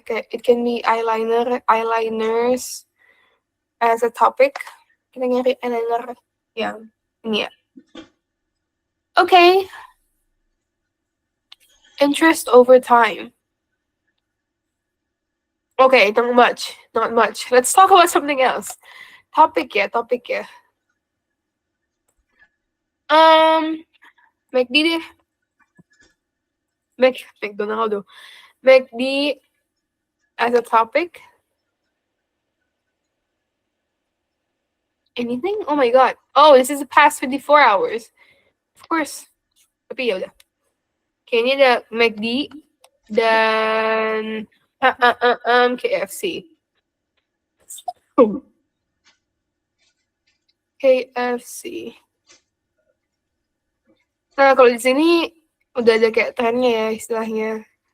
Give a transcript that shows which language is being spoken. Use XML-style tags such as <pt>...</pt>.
<id>Kayak</id> <en>it can be eyeliners as a topic.</en> <id>Kita nyari eyeliner yang ini ya.</id> <en>Okay. Interest over time. Okay, not much. Let's talk about something else.</en> <id>Topic ya. MACD deh. McDonald's.</id> <en>MACD as a topic. Anything? Oh my god. Oh, this is the past 24 hours. Of course.</en> <id>Tapi ya udah. Okay, ini ada MACD dan KFC. KFC. Nah, kalau di sini udah ada kayak trennya ya istilahnya.</id>